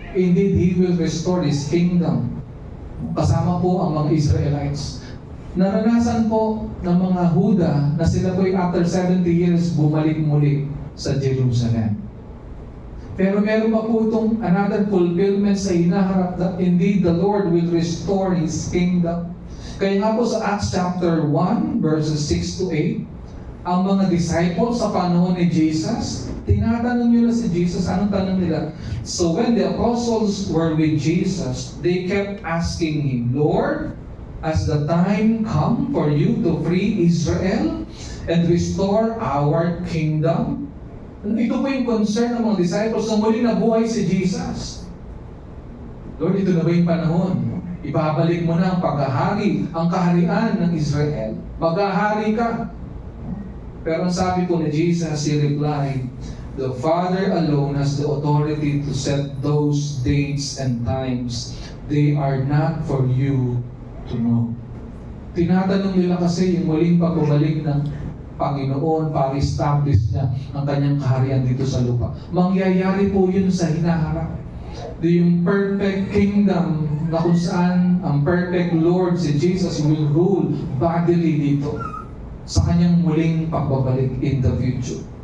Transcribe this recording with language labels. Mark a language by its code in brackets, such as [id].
[en] Indeed, He will restore His kingdom. [tl] Kasama po ang mga Israelites. Naranasan po ng mga Huda na sila po'y [en] after 70 years [tl] bumalik muli sa Jerusalem. Pero meron pa po itong [en] another fulfillment sa hinaharap that indeed the Lord will restore His kingdom. [tl] Kaya nga po sa Acts chapter 1 verses 6 to 8, ang mga disciples sa panahon ni Jesus, tinatanong nila si Jesus, anong tanong nila? [en] So when the apostles were with Jesus, they kept asking Him, Lord, has the time come for you to free Israel and restore our kingdom? [tl] Ito po yung concern ng mga disciples nung muli nabuhay si Jesus. Lord, ito na ba yung panahon? Ibabalik mo na ang paghahari, ang kaharian ng Israel. Maghahari ka. Pero ang sabi po ni [en] Jesus, He replied, the Father alone has the authority to set those dates and times. They are not for you to know. [tl] Tinatanong nila kasi yung muling pagbabalik ng Panginoon para establish niya ang kanyang kaharian dito sa lupa. Mangyayari po yun sa hinaharap. Yung perfect kingdom na kung saan ang perfect Lord si Jesus [en] will rule bodily [tl] dito sa kanyang muling pagbabalik [en] in the future.